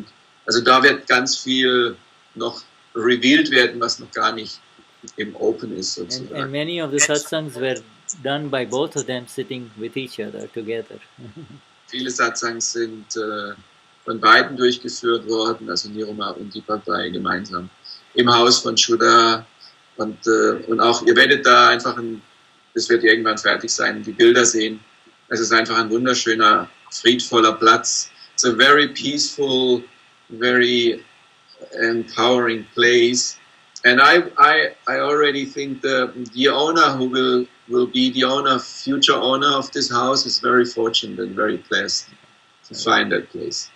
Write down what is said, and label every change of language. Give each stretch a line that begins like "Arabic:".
German: Und also da wird ganz viel noch revealed werden, was noch gar nicht im Open ist sozusagen.
English: And many of the satsangs were done by both of them sitting with each other together.
German: Viele Satsangs sind von beiden durchgeführt worden, also Niruma und Deepak Bhai gemeinsam im Haus von Shuddha. Und auch, ihr werdet da einfach, das wird irgendwann fertig sein, die Bilder sehen. Es ist einfach ein wunderschöner, friedvoller Platz.
English: It's a very peaceful, very empowering place. And I already think the owner who will be the future owner of this house is very fortunate and very blessed to find that place.